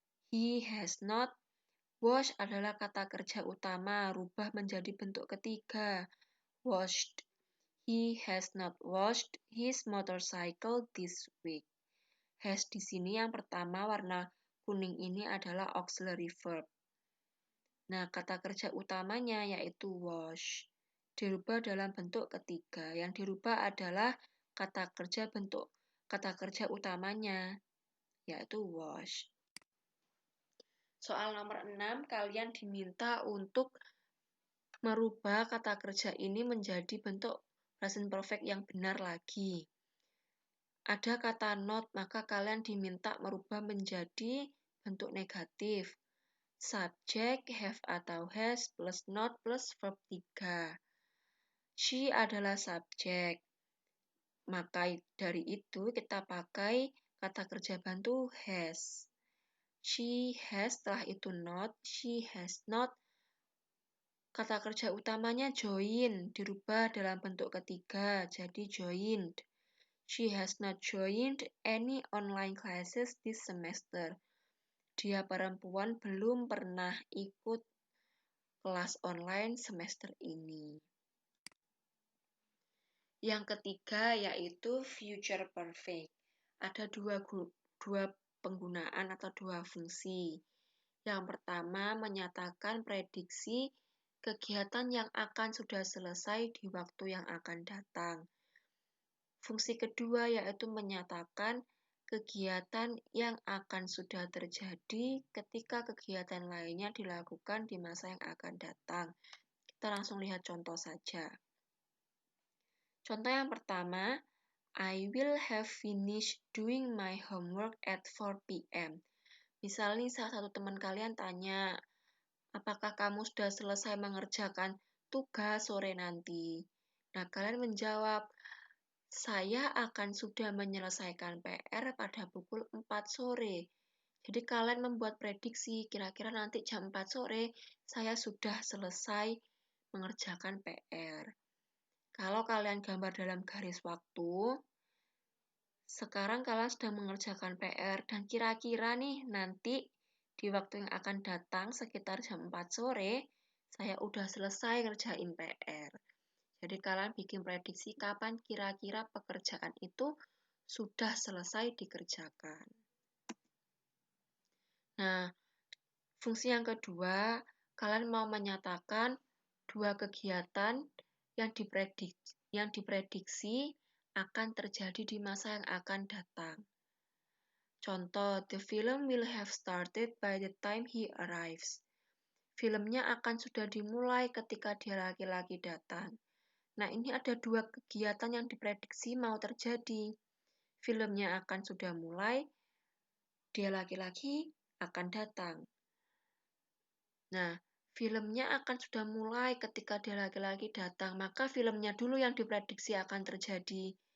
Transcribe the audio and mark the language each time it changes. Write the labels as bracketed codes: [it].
[en] He has not washed [id] adalah kata kerja utama, rubah menjadi bentuk ketiga. [en] Washed. He has not washed his motorcycle this week. [id] Has di sini yang pertama warna kuning ini adalah auxiliary verb. Nah, kata kerja utamanya yaitu wash. Dirubah dalam bentuk ketiga. Yang dirubah adalah kata kerja utamanya yaitu wash. Soal nomor 6, kalian diminta untuk merubah kata kerja ini menjadi bentuk present perfect yang benar lagi. Ada kata not, maka kalian diminta merubah menjadi bentuk negatif. Subjek have atau has plus not plus verb 3. She adalah subjek. Maka dari itu kita pakai kata kerja bantu has. [en] She has, [id] setelah itu [en] not, she has not. [id] Kata kerja utamanya join, dirubah dalam bentuk ketiga, jadi joined. [en] She has not joined any online classes this semester. [id] Dia perempuan belum pernah ikut kelas online semester ini. Yang ketiga yaitu future perfect. Ada dua penggunaan atau dua fungsi. Yang pertama menyatakan prediksi kegiatan yang akan sudah selesai di waktu yang akan datang. Fungsi kedua yaitu menyatakan kegiatan yang akan sudah terjadi ketika kegiatan lainnya dilakukan di masa yang akan datang. Kita langsung lihat contoh saja. Contoh yang pertama, [en] I will have finished doing my homework at 4 p.m. [id] Misalnya salah satu teman kalian tanya, apakah kamu sudah selesai mengerjakan tugas sore nanti? Nah, kalian menjawab, saya akan sudah menyelesaikan PR pada pukul 4 sore. Jadi kalian membuat prediksi, kira-kira nanti jam 4 sore saya sudah selesai mengerjakan PR. Kalau kalian gambar dalam garis waktu, sekarang kalian sedang mengerjakan PR dan kira-kira nih nanti di waktu yang akan datang sekitar jam 4 sore, saya udah selesai ngerjain PR. Jadi kalian bikin prediksi kapan kira-kira pekerjaan itu sudah selesai dikerjakan. Nah, fungsi yang kedua, kalian mau menyatakan dua kegiatan yang diprediksi akan terjadi di masa yang akan datang. Contoh, [en] the film will have started by the time he arrives. [id] Filmnya akan sudah dimulai ketika dia laki-laki datang. Nah, ini ada dua kegiatan yang diprediksi mau terjadi. Filmnya akan sudah mulai, dia laki-laki akan datang. Nah, filmnya akan sudah mulai ketika dia laki-laki datang, maka filmnya dulu yang diprediksi akan terjadi.